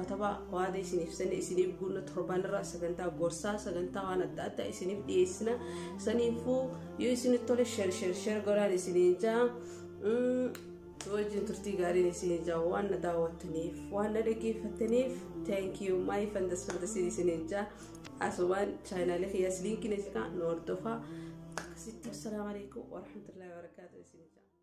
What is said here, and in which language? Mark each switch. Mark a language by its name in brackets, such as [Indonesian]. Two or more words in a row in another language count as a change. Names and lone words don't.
[Oromo] katabaa waada isiniif sanne isiniif guunna torban irraa sagantaa gorsaa sagantaa waan adda addaa isiniif dhiyeessina saniifuu yoo isinii tole share godhaan isinii jaa wajjin turtii gaariin isinii jaa waan na daawwattaniif waan na dhaggeeffattaniif [English] thank you my fantasy [Oromo] isinii jaa asubaan chaanaalee kiyyaas liinkiin isinaa nu hordofaa akkasitti [Arabic] السلام عليكم ورحمة الله وبركاته [Oromo] isinii jaa